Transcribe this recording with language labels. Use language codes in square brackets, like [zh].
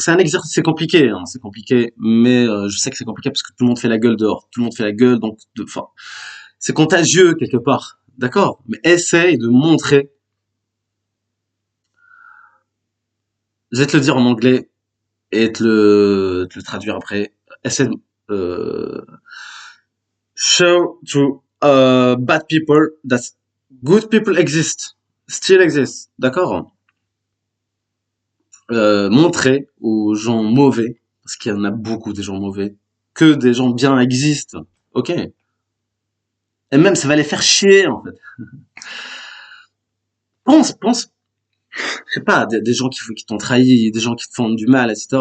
[fr] C'est un exercice, c'est compliqué, hein, c'est compliqué, mais je sais que c'est compliqué parce que tout le monde fait la gueule dehors, tout le monde fait la gueule, donc enfin, c'est contagieux quelque part, d'accord. Mais essaye de montrer. Je vais te le dire en anglais et te le traduire après. Essaie de euh, [en] show to bad people that good people exist, still exist, d'accord? [fr] Montrer aux gens mauvais, parce qu'il y en a beaucoup des gens mauvais, que des gens bien existent, ok? Et même ça va les faire chier en fait. Pense, je sais pas, des gens qui t'ont trahi, des gens qui te font du mal, etc.